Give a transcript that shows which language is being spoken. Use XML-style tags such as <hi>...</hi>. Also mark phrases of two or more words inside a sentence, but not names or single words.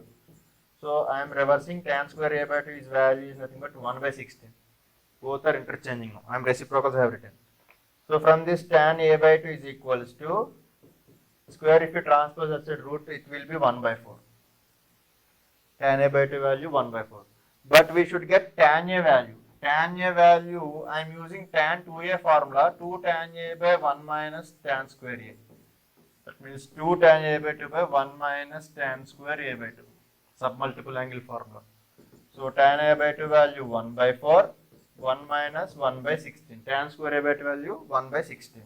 <en>So I am reversing tan square a by 2 is value is nothing but 1 by 16. Both are interchanging now. I am reciprocals I have written. So from this tan a by 2 is equals to square, if you transpose outside root, it will be 1 by 4. Tan a by 2 value 1 by 4. But we should get tan a value. Tan a value, I am using tan 2a formula, 2 tan a by 1 minus tan square a. That means 2 tan a by 2 by 1 minus tan square a by 2. Submultiple angle formula. So tan a by 2 value 1 by 4, 1 minus 1 by 16. Tan square a by 2 value 1 by 16.</en>